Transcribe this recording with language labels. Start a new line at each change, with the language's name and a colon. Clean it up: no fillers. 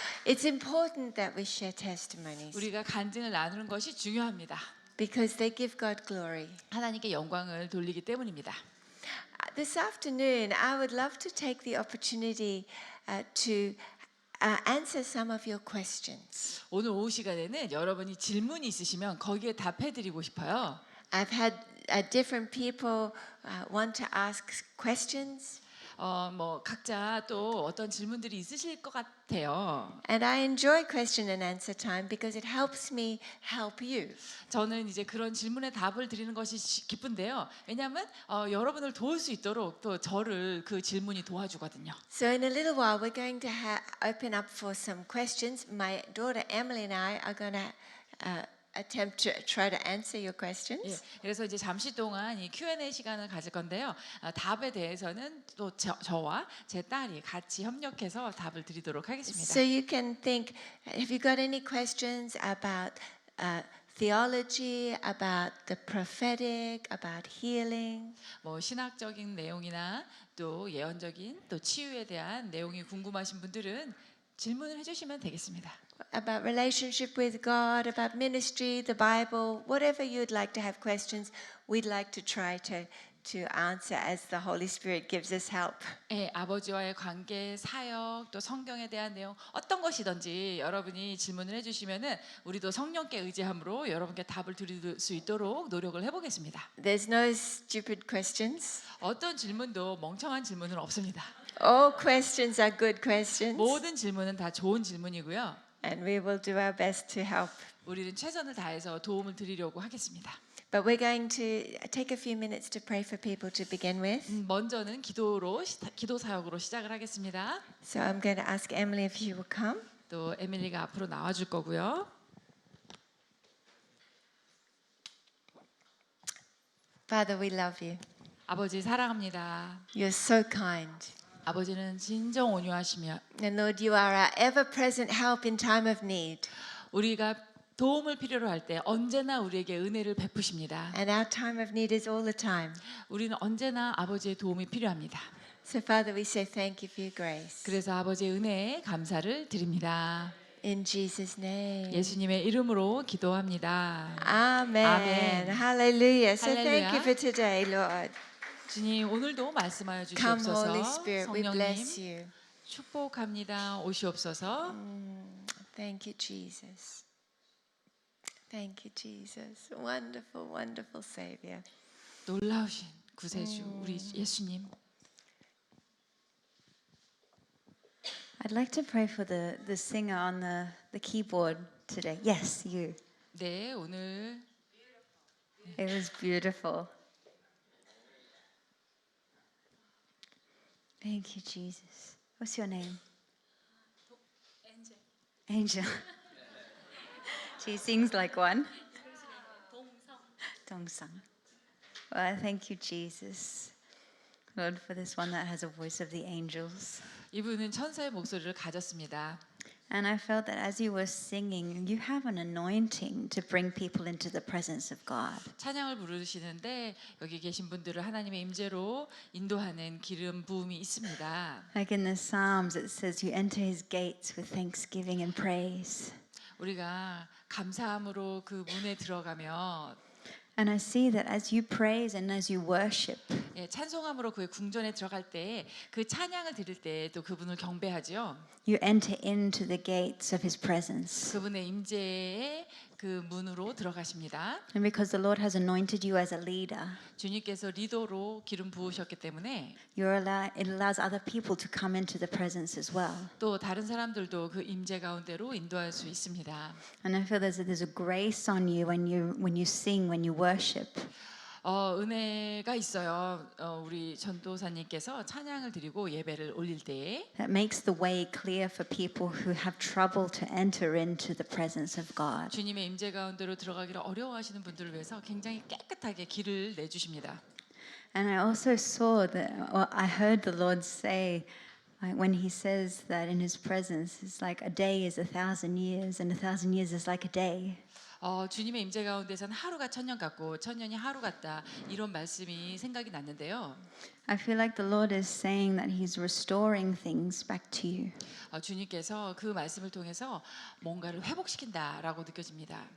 English: It's important that we share testimonies
Korean: 우리가 간증을 나누는 것이 중요합니다.
English: because they give God glory.
Korean: 하나님께 영광을 돌리기 때문입니다.
English: This afternoon, I would love to take the opportunity to answer some of your questions.
Korean: 오늘 오후 시간에는 여러분이 질문이 있으시면 거기에 답해드리고 싶어요.
English: I've had different people want to ask questions,
Korean: 뭐 각자 또 어떤 질문들이 있으실 것 같아요.
English: and I enjoy question and answer time because it helps me help you.
Korean: 저는 이제 그런 질문에 답을 드리는 것이 기쁜데요. 왜냐하면 여러분을 도울 수 있도록 또 저를 그 질문이 도와주거든요.
English: So in a little while, we're going to open up for some questions. My daughter Emily and I are going to attempt to try to answer your
Korean: 예,
English: questions.
Korean: 그래서 이제 잠시 동안 이 Q&A 시간을 가질 건데요. 답에 대해서는 또 저와 제 딸이 같이 협력해서 답을 드리도록 하겠습니다.
English: So you can think, have you got any questions about theology, about the prophetic, about healing?
Korean: 뭐 신학적인 내용이나 또 예언적인 또 치유에 대한 내용이 궁금하신 분들은 질문을 해주시면 되겠습니다.
English: About relationship with God, about ministry, the Bible, whatever you'd like to have questions, we'd like to try to answer as the Holy Spirit gives us help.
Korean: 예, 아버지와의 관계, 사역, 또 성경에 대한 내용 어떤 것이든지 여러분이 질문을 해주시면은 우리도 성령께 의지함으로 여러분께 답을 드릴 수 있도록 노력을 해보겠습니다.
English: There's no stupid questions.
Korean: 어떤 질문도 멍청한 질문은 없습니다.
English: All questions are good questions,
Korean: 모든 질문은 다 좋은 질문이고요.
English: and we will do our best to help.
Korean: 우리는 최선을 다해서 도움을 드리려고 하겠습니다.
English: But we're going to take a few minutes to pray for people to begin with.
Korean: 먼저는 기도 사역으로 시작을 하겠습니다.
English: So I'm going to ask Emily if she will come.
Korean: 또 에밀리가 앞으로 나와줄 거고요.
English: Father, we love you.
Korean: 아버지 사랑합니다.
English: You're so kind.
Korean: 아버지는 진정 온유하시며
English: And Lord, you are our ever-present help in time of need.
Korean: 우리가 도움을 필요로 할 때 언제나 우리에게 은혜를 베푸십니다.
English: And our time of need is all the time.
Korean: 우리는 언제나 아버지의 도움이 필요합니다.
English: So, Father, we say thank you for your grace.
Korean: 그래서 아버지의 은혜에 감사를 드립니다.
English: In Jesus' name.
Korean: 예수님의 이름으로 기도합니다.
English: Amen. Amen. Hallelujah. So, thank you Hallelujah. for today, Lord.
Korean: 주님 오늘도 말씀하여
English: Come,
Korean: 주시옵소서.
English: Holy Spirit, we bless
Korean: 성령님
English: you.
Korean: 축복합니다. 오시옵소서.
English: Thank you, Jesus. Thank you, Jesus. Wonderful, wonderful Savior.
Korean: 놀라우신 구세주 우리 예수님.
English: I'd like to pray for the singer on the keyboard today. Yes, you.
Korean: 네, 오늘
English: It was beautiful. Thank you, Jesus. What's your name? Angel. She sings like one. Dongsang. Well, thank you, Jesus. Lord, for this one that has a voice of the angels.
Korean: 이분은 천사의 목소리를 가졌습니다.
English: And I felt that as you were singing, you have an anointing to bring people into the presence of God.
Korean: 찬양을 부르시는데 여기 계신 분들을 하나님의 임재로 인도하는 기름 부음이 있습니다.
English: Like in the Psalms, it says, you enter his gates with thanksgiving and praise.
Korean: 우리가 감사함으로 그 문에 들어가며
English: And I see that as you praise and as you worship,
Korean: 예, 찬송함으로 그의 궁전에 들어갈 때 그 찬양을 드릴 때 또 그분을 경배하죠.
English: you enter into the gates of his presence.
Korean: 그분의 임재의 그 문으로 들어가십니다.
English: And because the Lord has anointed you as a leader,
Korean: 주님께서 리더로 기름 부으셨기 때문에
English: it allows other people to come into the presence as well.
Korean: 또 다른 사람들도 그 임재 가운데로 인도할 수 있습니다.
English: And I feel there's a grace on you when you sing, when you worship.
Korean: 은혜가 있어요. 우리 전도사님께서 찬양을 드리고 예배를 올릴 때
English: That makes the way clear for people who have trouble to enter into the presence of God.
Korean: 주님의 임재 가운데로 들어가기를 어려워하시는 분들을 위해서 굉장히 깨끗하게 길을 내주십니다.
English: And I also saw that, or I heard the Lord say, when He says that in His presence, it's like a day is 1,000 years, and 1,000 years is like a day.
Korean: 주님의 임재 가운데서는 하루가 천년 같고 천년이 하루 같다 이런 말씀이 생각이 났는데요.
English: I feel like the Lord is saying that He's restoring things back to you.
Korean: 주님께서 그 말씀을 통해서 뭔가를 회복시킨다라고 느껴집니다.